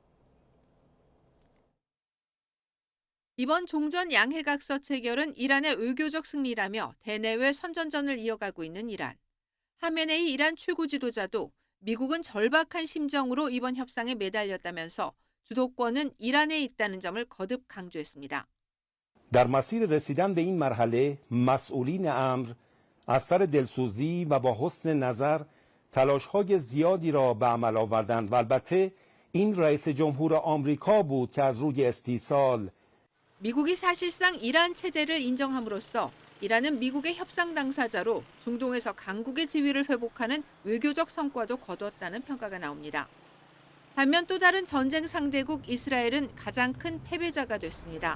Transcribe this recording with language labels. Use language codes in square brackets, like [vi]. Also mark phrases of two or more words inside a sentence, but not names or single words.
[ko] 이번 종전 양해각서 체결은 이란의 의교적 승리라며 대내외 선전전을 이어가고 있는 이란. 하메네이 이란 최고 지도자도 미국은 절박한 심정으로 이번 협상에 매달렸다면서 주도권은 이란에 있다는 점을 거듭 강조했습니다. [fa] در مسیر رسیدن به این مرحله مسئولین امر از سر دلسوزی و با حسن نظر تلاش‌های زیادی را به عمل آوردند و البته این رئیس جمهور آمریکا بود که از روی استیصال [ko] 미국이 사실상 이란 체제를 인정함으로써 이란은 미국의 협상 당사자로 중동에서 강국의 지위를 회복하는 외교적 성과도 거두었다는 평가가 나옵니다. 반면 또 다른 전쟁 상대국 이스라엘은 가장 큰 패배자가 됐습니다.